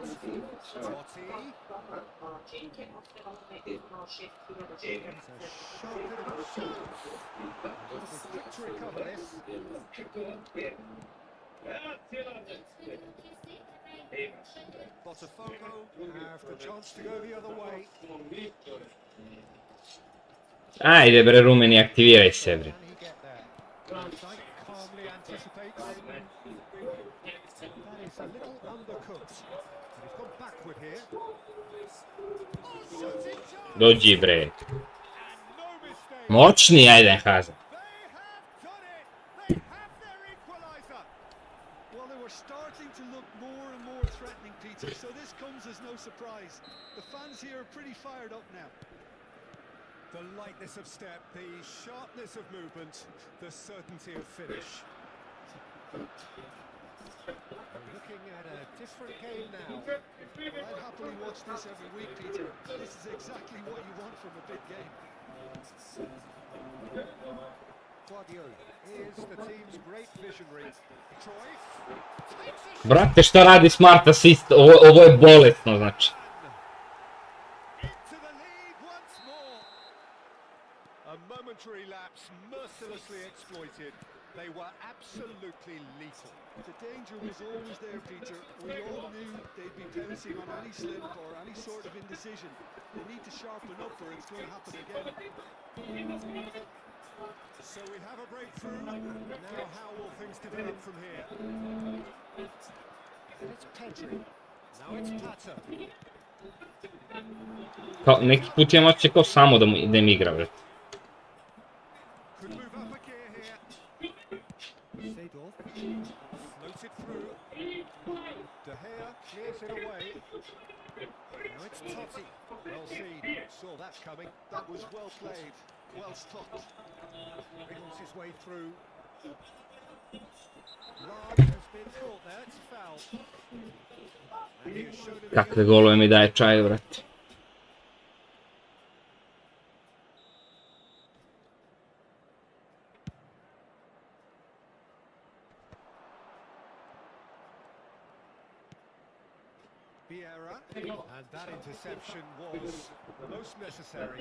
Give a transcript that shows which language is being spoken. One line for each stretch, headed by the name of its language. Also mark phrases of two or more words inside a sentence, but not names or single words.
English: Totti. It's a sharp little shot. It's quick to recover this. Botafogo have the chance to go the other way.
Serbian: Ajde bre, rumeni, aktiviraj se bre.
English: Can he get there? Van Dijk calmly anticipates. That is a little undercooked. And he's gone backward here. Oh, shooting chance!
Serbian: Dođi bre.
English: And no mistake.
Serbian: Moćni, ajde Haza.
English: They have done it. They have their equaliser. Well, they were starting to look more and more threatening, Peter, so this comes as no surprise. The fans here are pretty fired up now. The lightness of step, the sharpness of movement, the certainty of finish. We're looking at a different game now. I'd happily watch this every week, Peter. This is exactly what you want from a big game. Guardiola is the team's great visionary. Cruyff takes a shot.
Serbian: Brate, šta radi
English: smart assist?
Serbian: Ovo je bolesno, znači.
English: Into the lead once more. A momentary lapse mercilessly exploited. They were absolutely lethal. The danger was always there, Peter. We all knew they'd be pouncing on any slip or any sort of indecision. They need to sharpen up or it's going to happen again. So we have a breakthrough. Now how will things develop from here? And it's Pedri. Now it's Pato.
Serbian: Kao, neki put imam osjećaj kao samo da im igra, bre.
English: Could move up a gear here. Seedorf floats it through. De Gea clears it away. Now it's Totti. Well seen. saw that coming. That was well played, well stopped. Wriggles his way through. Large has been caught there. It's a foul. And he has shown him
Serbian: Kakve golove mi daje čaj, brate.
English: Vieira, and that interception was most necessary.